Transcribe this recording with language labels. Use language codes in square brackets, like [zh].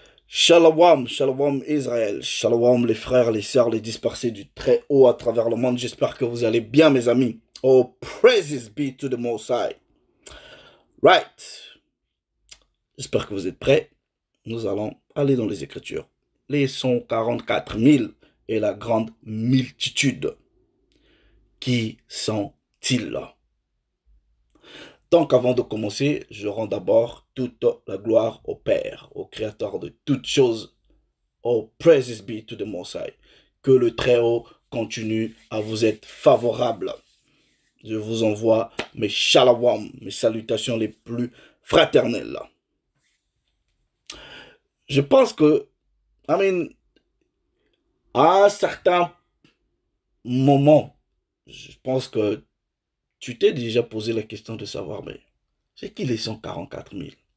[fr] Shalom, shalom Israël, shalom les frères, les sœurs, les dispersés du très haut à travers le monde. J'espère que vous allez bien, mes amis. [en] Oh, praises be to the Most High. Right. [fr] J'espère que vous êtes prêts. Nous allons aller dans les Écritures. Les 144 000 et la grande multitude. Qui sont-ils là? Donc, avant de commencer, je rends d'abord toute la gloire au Père, au Créateur de toutes choses. [en] Oh, praises be to the Most High. [fr] Que le Très-Haut continue à vous être favorable. Je vous envoie mes shalom, mes salutations les plus fraternelles. Je pense que, à un certain moment, je pense que tu t'es déjà posé la question de savoir, mais c'est qui les 144 000?